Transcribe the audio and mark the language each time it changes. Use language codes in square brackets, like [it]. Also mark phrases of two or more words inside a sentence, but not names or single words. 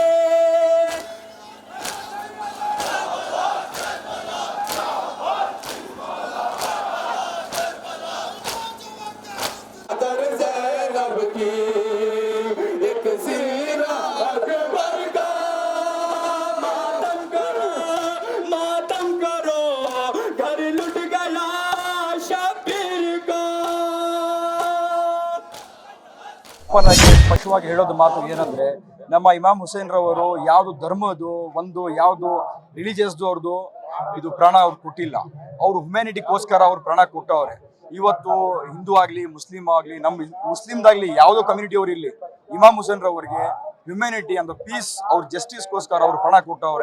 [hi] दर ज़ैनब की एक सीरा अकबर का, मातम करो घर लुट गया शबीर का। [kn] ಸ್ಪಷ್ಟವಾಗಿ ಹೇಳೋದು ಮಾತು ಏನಂದ್ರೆ, ನಮ್ಮ ಇಮಾಮ್ ಹುಸೇನ್ ರವರು ಯಾವುದು ಧರ್ಮದ್ದು, ಒಂದು ಯಾವುದು ರಿಲಿಜಿಯಸ್ದು ಅವ್ರದ್ದು ಇದು ಪ್ರಾಣ ಅವ್ರು ಕೊಟ್ಟಿಲ್ಲ. ಅವರು ಹ್ಯುಮ್ಯಾನಿಟಿಗೋಸ್ಕರ ಅವ್ರು ಪ್ರಾಣ ಕೊಟ್ಟವ್ರೆ. ಇವತ್ತು ಹಿಂದೂ ಆಗಲಿ, ಮುಸ್ಲಿಂ ಆಗಲಿ, ನಮ್ಮ ಮುಸ್ಲಿಮ್ದಾಗಲಿ ಯಾವುದೋ ಕಮ್ಯುನಿಟಿ ಅವ್ರು ಇಲ್ಲಿ ಇಮಾಮ್ ಹುಸೇನ್ ರವರಿಗೆ [en] humanity and peace, [kn] ಅವ್ರ ಜಸ್ಟಿಸ್ಗೋಸ್ಕರ ಅವ್ರು ಪ್ರಾಣ ಕೊಟ್ಟವ್ರೆ.